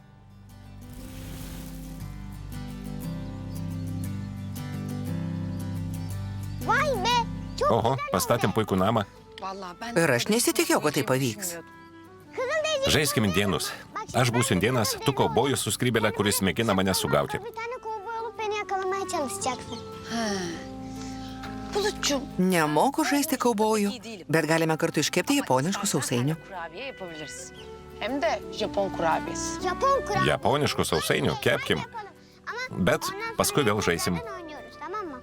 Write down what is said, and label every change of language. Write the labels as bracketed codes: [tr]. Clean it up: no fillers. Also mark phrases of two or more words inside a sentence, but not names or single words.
[lt] Oho, pastatėm puikų namą. Ir aš nesitikėjau, kad tai pavyks. Žaiskim indienus. Aš būsiu indienas, tu kaubojus su skrybelė, kuris mėgina mane sugauti. [tr] Bir tane kovboy olup beni yakalamaya çalışacaksın. Bulutçum. [lt] Nemoku žaisti kaubojų, bet galime kartu iškepti japoniškų sausainių. [tr] Kurabiye yapabiliriz. Hem de Japon kurabiyesi. Japon kurabiye [lt] Japoniškų sausainių kepkim, [tr] yapalım. [lt] bet paskui vėl žaisim. [tr] Oynuyoruz, tamam mı?